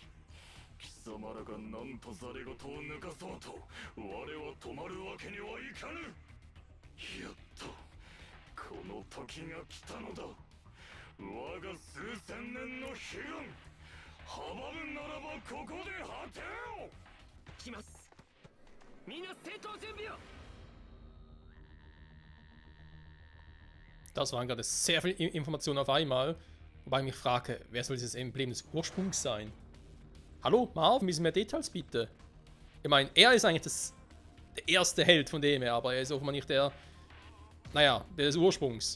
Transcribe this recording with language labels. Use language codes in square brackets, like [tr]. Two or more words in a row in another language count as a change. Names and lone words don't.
[ja] 貴様らが何とざれ言を抜かそうと我は止まるわけにはいかぬ。やっとこの時が来たのだ。我が数千年の悲願、阻むならばここで果てよう。来ます。みんな戦闘準備を。 [de] Das waren gerade sehr viele Informationen auf einmal, wobei ich mich frage, wer soll dieses Emblem des Ursprungs sein? Hallo, Marv, ein bisschen mehr Details bitte. Ich meine, er ist eigentlich der erste Held von dem her, aber er ist offenbar nicht der, naja, der des Ursprungs.